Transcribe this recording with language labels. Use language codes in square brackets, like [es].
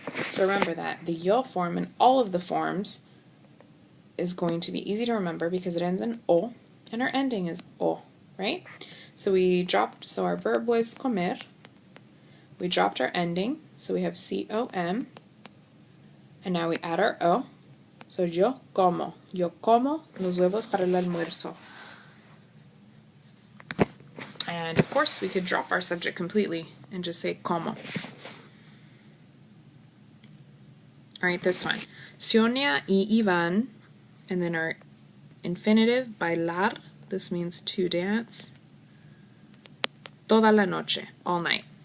[en] So remember that the yo form in all of the forms is going to be easy to remember because it ends in o, and our ending is o, right? So our verb was comer. We dropped our ending, so we have com, and now we add our o. [es] So yo como los huevos para el almuerzo. [en] And of course, we could drop our subject completely and just say como. All right, this one. Sonia y Ivan, and then our infinitive, bailar. This means to dance. [es] Toda la noche, [en] all night.